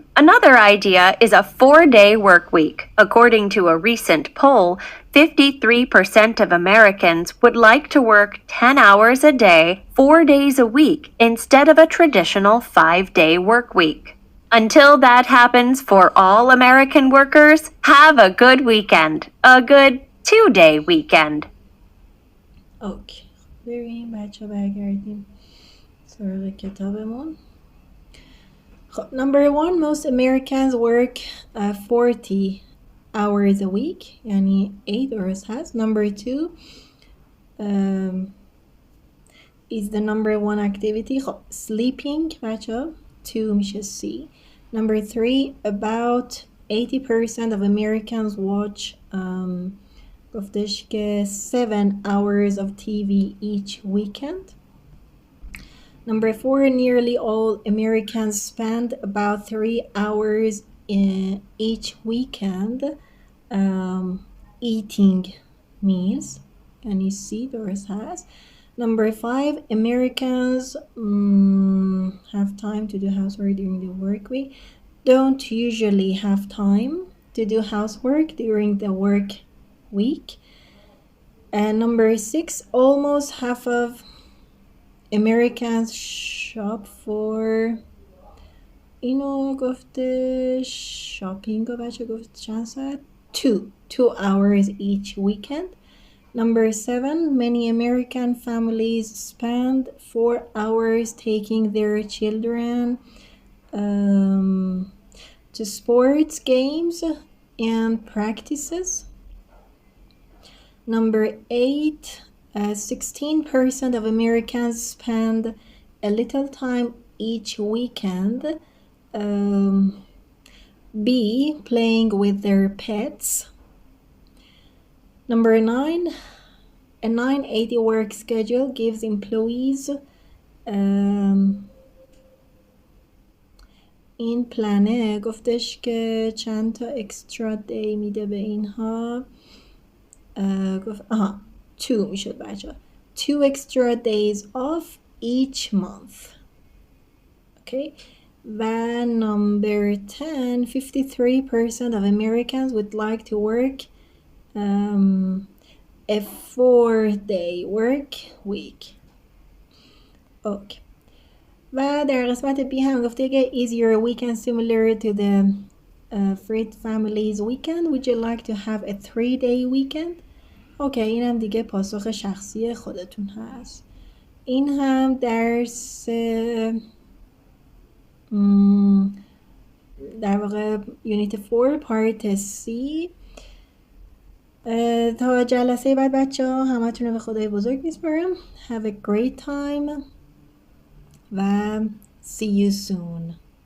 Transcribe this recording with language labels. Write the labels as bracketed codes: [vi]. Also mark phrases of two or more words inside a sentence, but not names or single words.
[en] Another idea is a 4-day work week. According to a recent poll, 53% of Americans would like to work 10 hours a day, 4 days a week, instead of a traditional 5-day work week. Until that happens for all American workers, have a good weekend. A good 2-day weekend. [fa] اوکی بریم بچه برگردیم سراغ کتابمون. [en] خب number 1, most Americans work 40 hours a week یعنی 8 hours هست. Number 2 is the number 1 activity. خب sleeping [fa] بچه 2 میشه [en] C. Number 3 about 80% of Americans watch [fa] گفتش که [en] 7 hours of TV each weekend. Number 4 nearly all Americans spend about 3 hours each weekend eating meals. [fa] یعنی C درست هست. [en] Number 5 Americans have time to do housework during the work week. Don't usually have time to do housework during the work week. And number 6 almost half of Americans shop for [fa] اینو گفته شاپینگ و بچه گفت چند ساعت [en] 2 hours each weekend. Number 7 many American families spend 4 hours taking their children to sports games and practices. Number 8 16% of Americans spend a little time each weekend B playing with their pets. Number 9 a 980 work schedule gives employees [fa] این پلنه گفتش که چند تا [en] extra day [fa] میده به اینها. گفت 2 میشد بچه [en] 2 extra days off each month. Okay. و number 10 53% of Americans would like to work a 4-day work week. Okay. [fa] و در قسمت B هم گفته که [en] is your weekend similar to the Fried family's weekend? Would you like to have a 3-day weekend? [fa] اوکی این هم دیگه پاسخ شخصی خودتون هست. این هم درس در واقع یونیت 4 پارت C. تا جلسه بعد بچه ها همتون رو به خدای بزرگ میسپارم. [en] Have a great time و see you soon.